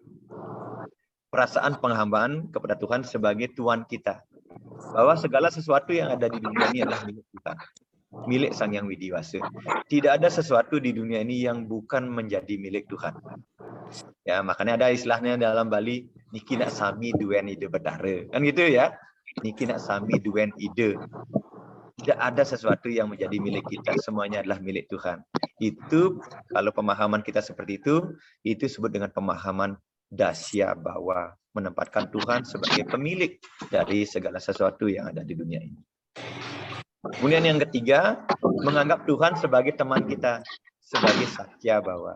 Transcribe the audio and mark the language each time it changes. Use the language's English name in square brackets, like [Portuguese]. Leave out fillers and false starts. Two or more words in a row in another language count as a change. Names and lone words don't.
[Indonesian] Perasaan penghambaan kepada Tuhan sebagai Tuhan kita. Bahwa segala sesuatu yang ada di dunia ini adalah milik Tuhan. Milik Sang Hyang Widiwasa. Tidak ada sesuatu di dunia ini yang bukan menjadi milik Tuhan. Ya, makanya ada istilahnya dalam Bali, [Balinese] niki nak sami duen ide bedare. [Indonesian] Kan gitu ya. [Balinese] Niki nak sami duen ide. [Indonesian] Tidak ada sesuatu yang menjadi milik kita, semuanya adalah milik Tuhan. Itu, kalau pemahaman kita seperti itu disebut dengan pemahaman Dasya Bawa, menempatkan Tuhan sebagai pemilik dari segala sesuatu yang ada di dunia ini. Kemudian yang ketiga, menganggap Tuhan sebagai teman kita, sebagai Sakya Bawa.